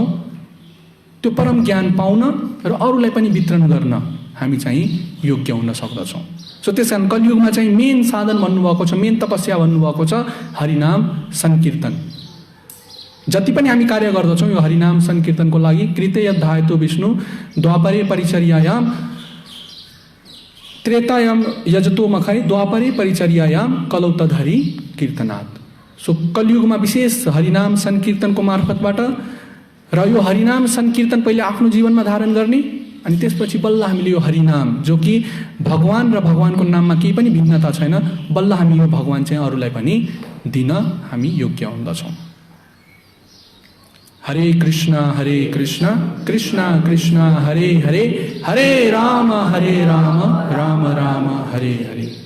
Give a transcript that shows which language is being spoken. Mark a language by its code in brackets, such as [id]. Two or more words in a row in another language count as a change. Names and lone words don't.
[ne] त्यो परम ज्ञान पाउन र अरूलाई पनि वितरण गर्न हामी चाहिँ योग्य हुन सक्दछौँ। सो त्यस कारण कलियुगमा चाहिँ मेन साधन भन्नुभएको छ, मेन तपस्या भन्नुभएको छ हरिनाम सङ्कीर्तन। जति पनि हामी कार्य गर्दछौँ यो हरिनाम सङ्कीर्तनको लागि। [sa] कृते यद्धायतो विष्णु द्वापरे परिचर्यायाम त्रेतायाम यजतो मखै द्वापरे परिचर्यायाम कलौ तद्हरि कीर्तनात्। [ne] सो कलियुगमा विशेष हरिनाम सङ्कीर्तनको मार्फतबाट, र यो हरिनाम सङ्कीर्तन पहिले आफ्नो जीवनमा धारण गर्ने, अनि त्यसपछि बल्ल हामीले यो हरिनाम, जो कि भगवान र भगवानको नाममा केही पनि भिन्नता छैन, बल्ल हामी यो भगवान चाहिँ अरूलाई पनि दिन हामी योग्य हुँदछौँ। [sa] हरे कृष्ण कृष्ण कृष्ण हरे हरे, हरे राम राम राम हरे हरे।